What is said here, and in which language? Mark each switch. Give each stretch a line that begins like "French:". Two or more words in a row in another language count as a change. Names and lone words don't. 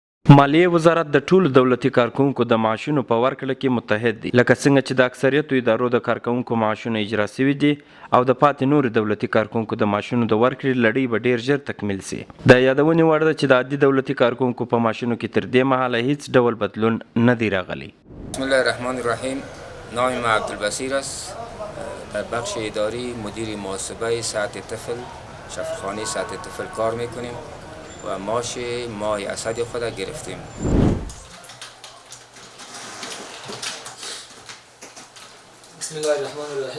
Pashto: مالیې وزارت د ټولو دولتي کارکوونکو د معاشونو په ورکړه کې متحد دی، لکه څنګه چې د اکثریتو ادارو د کارکوونکو معاشونه اجرا شوي دي او د پاتې نورو دولتي کارکوونکو د معاشونو د ورکړې لړۍ به ډیر ژر تکمیل سي. د یادونې وړ ده چې د عادي دولتي کارکوونکو په معاشونو کې تر دې مهاله هیڅ ډول بدلون نه دی راغلی.
Arabic: بسم الله الرحمن الرحیم.
Persian: نام ما عبدالبصیر است. در بخش اداری مدیر محاسبه سطح طفل شفاخانه سطح طفل کار میکنیم و معاش ماه اسد خود گرفتیم.
Arabic: بسم الله الرحمن الرحیم.